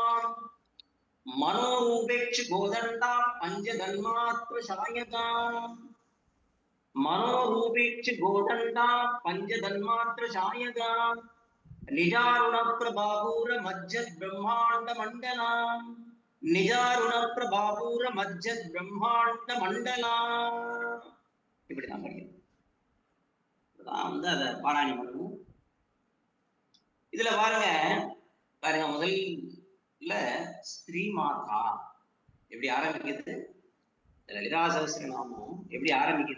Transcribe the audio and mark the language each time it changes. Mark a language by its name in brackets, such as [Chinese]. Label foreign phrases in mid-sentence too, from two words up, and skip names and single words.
[Sanskrit] मनोरूपेक्ष गोदंडा पंचधन्मात्र शायका. मनोरूपेक्ष गोदंडा पंचधन्मात्र शायका. निजारुण प्रभापूर मज्जत ब्रह्मांड मंडला. निजारुण प्रभापूर मज्जत ब्रह्मांड मंडला. [Tamil] இப்படிதான் படிக்கணும். அத பாராயணம் பண்ணணும். இதுல பாருங்க முதல்ல ஸ்ரீ மாதா எப்படி ஆரம்பிக்குது? லலிதா சகஸ்ரநாமம் எப்படி ஆரம்பிக்குது?